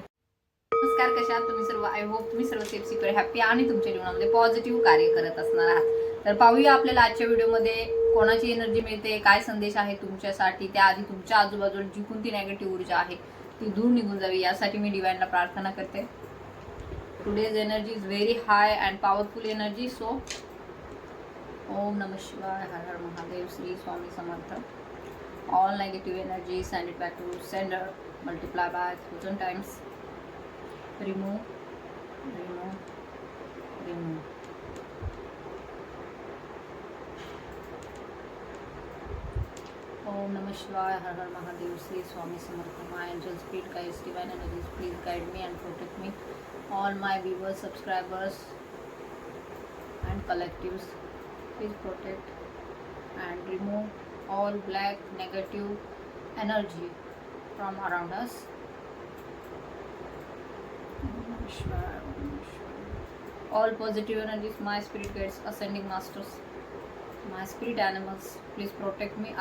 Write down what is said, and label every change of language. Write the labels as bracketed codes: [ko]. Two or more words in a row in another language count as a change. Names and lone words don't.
[mr] नमस्कार, कशा आहात तुम्ही सर्व? [en] I hope [mr] तुम्ही सर्व [en] safe, secure, happy [mr] आणि तुमच्या जीवनामध्ये पॉझिटिव्ह कार्य करत असणार आहात। तर पाहूया आपल्याला आजच्या व्हिडिओमध्ये कोणाची एनर्जी मिळते, काय संदेश आहे तुमच्यासाठी। त्याआधी तुमच्या आजूबाजूला जी कोणती नेगेटिव्ह ऊर्जा आहे ती दूर निघून जावी यासाठी मी डिवाइनला प्रार्थना करते। [en] Today's energy is very high and powerful energy, so [sa] ओम नमः शिवाय, [mr] हर हर महादेव, श्री स्वामी समर्थ। [en] All negative energy send it back to sender, multiply by 1000 times, remove, remove, remove। [sa] ओम नमः शिवाय, [mr] हर हर महादेव, श्री स्वामी समर्थ। [en] My angels, spirit guides, divine energies, please guide me and protect me. All my viewers, subscribers and collectives, please protect and remove all black negative energy from around us। All positive energies, my spirit guides, ascending masters, my spirit animals, please protect me।